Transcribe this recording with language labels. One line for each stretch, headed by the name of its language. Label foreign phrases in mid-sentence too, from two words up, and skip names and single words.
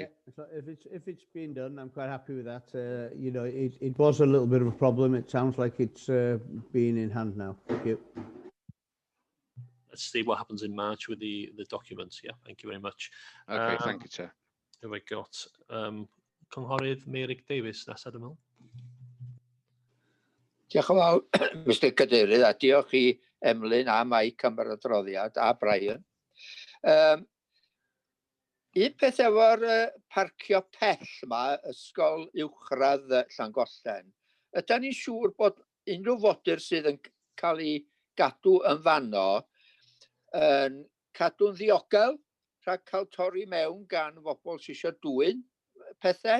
English: So if it's been done, I'm quite happy with that. It was a little bit of a problem. It sounds like it's being in hand now. Thank you. Let's see what happens in March with the documents. Yeah, thank you very much. Okay, thank you, Chair. Who have we got?
Welsh: Cynghorydd Meirig Davies, nesa dwi'n meddwl. Diolch yn fawr, Mr Cadeirydd, a diolch i Emlyn a Mike am yr adroddiad, a Brian. Un peth efo'r parcio pell yma, ysgol uwchradd Llangollen, ydyn ni'n siŵr bod unrhyw fodur sydd yn cael ei gadw yn fanno yn cadw'n ddiogel, rhag cael torri mewn gan bobl sydd eisiau dwyn pethau.